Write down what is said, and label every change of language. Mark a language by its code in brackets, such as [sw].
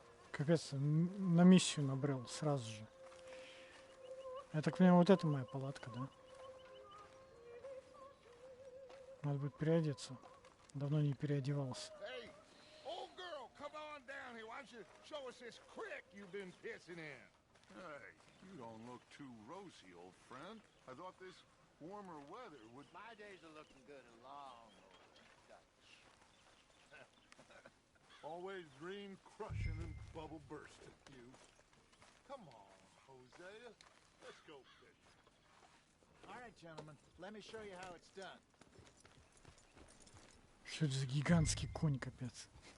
[ru] Капец, на миссию набрел сразу же. Я так понимаю, вот это моя палатка, да? Надо будет переодеться. Давно не переодевался. [en] Hey, old girl, come on down here. Why don't you show us this creek you've been pissing in? Hey, you don't look too rosy, old friend. I thought this warmer weather would... My days are looking good and long. Always dream crushing and bubble bursting, you. Come on, Hosea. Let's go fishing. All right, gentlemen, let me show you how it's done. [ru] Что это за гигантский конь, капец?